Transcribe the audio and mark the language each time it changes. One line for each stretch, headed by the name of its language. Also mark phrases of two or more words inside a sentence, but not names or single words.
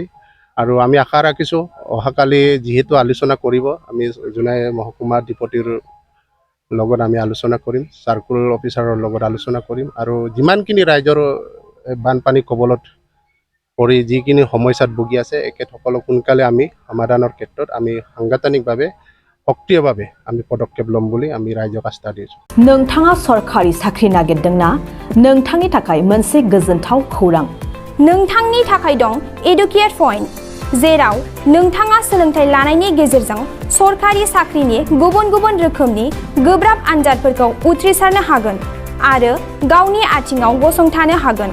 Assamese: আৰু আমি আশা ৰাখিছোঁ অহাকালি যিহেতু আলোচনা কৰিব আমি জোনাই মহকুমা ডিপটিৰ লগত আমি আলোচনা কৰিম, চাৰ্কুল অফিচাৰৰ লগত আলোচনা কৰিম আৰু যিমানখিনি ৰাইজৰ বানপানী কবলত পৰি যিখিনি সমস্যাত ভুগি আছে এখেতসকলক সোনকালে আমি সমাধানৰ ক্ষেত্ৰত আমি সাংগঠনিকভাৱে সক্ৰিয়ভাৱে আমি পদক্ষেপ ল'ম বুলি আমি ৰাইজক আস্থা দিছোঁ।
Bodo: नोंथाङा सरकारि साख्रि नागिरदोंना? नोंथांनि थाखाय मोनसे गोजोनथाव खौरां। नोंथांनि थाखाय दं एडुकेट पॉइन्ट जेराव नोंथाङा सोलोंथाइ लानायनि गेजेरजों सरखारि साख्रिनि गुबुन गुबुन रोखोमनि गोब्राब आनजादफोरखौ उथ्रिसारनो हागोन आरो गावनि आथिङाव गसंथानो हागोन।